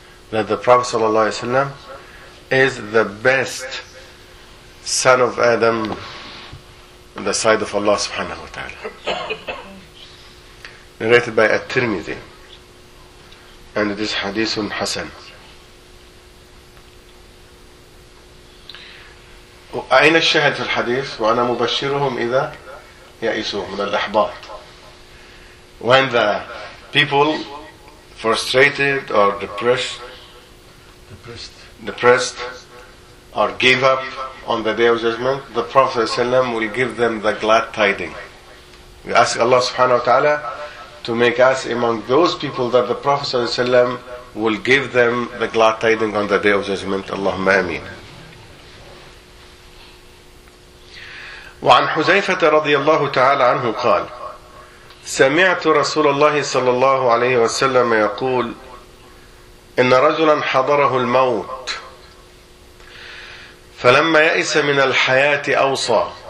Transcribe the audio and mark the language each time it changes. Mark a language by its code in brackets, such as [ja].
[en] That the Prophet ﷺ is the best son of Adam on the side of Allah subhanahu wa ta'ala. Narrated by At-Tirmidhi. And it is Hadithun Hasan. [ar] أين الشاهد في الحديث؟ وأنا مبشرهم إذا يأسوا من الأحباط. [en] When the people frustrated or depressed or gave up on the day of judgment, the Prophet ﷺ will give them the glad tiding. We ask Allah subhanahu wa ta'ala to make us among those people that the Prophet ﷺ will give them the glad tiding on the day of judgment. Allahumma ameen. [ar] وعن حذيفة رضي الله تعالى عنه قال سمعت رسول الله صلى الله عليه وسلم يقول إن رجلا حضره الموت فلما يأس من الحياة أوصى.